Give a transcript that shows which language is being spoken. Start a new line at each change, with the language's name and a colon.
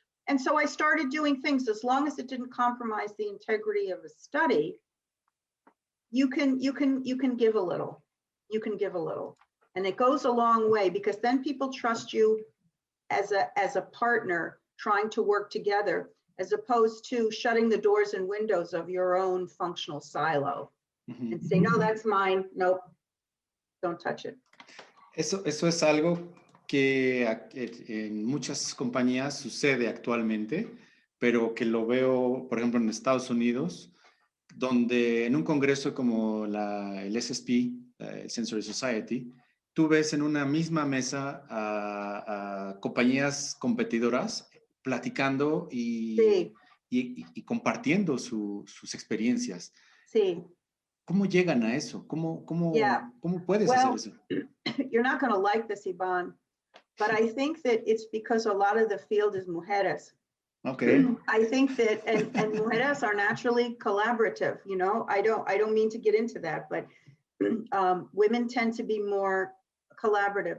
English: And so I started doing things, as long as it didn't compromise the integrity of a study, you can give a little. You can give a little. And it goes a long way, because then people trust you as a partner trying to work together, as opposed to shutting the doors and windows of your own functional silo and say, no, that's mine. Nope, don't touch it.
Spanish: Eso es algo que en muchas compañías sucede actualmente, pero que lo veo, por ejemplo, en Estados Unidos, donde en un congreso como el SSP, el Sensory Society, tú ves en una misma mesa a compañías competidoras platicando y compartiendo sus experiencias. Sí. ¿Cómo llegan a eso? ¿Cómo puedes hacer eso?
English: You're not going to like this, Iván, but I think that it's because a lot of the field is
Spanish: mujeres.
English: Okay. I think that, and
Spanish: mujeres
English: are naturally collaborative. You know, I don't mean to get into that, but women tend to be more collaborative.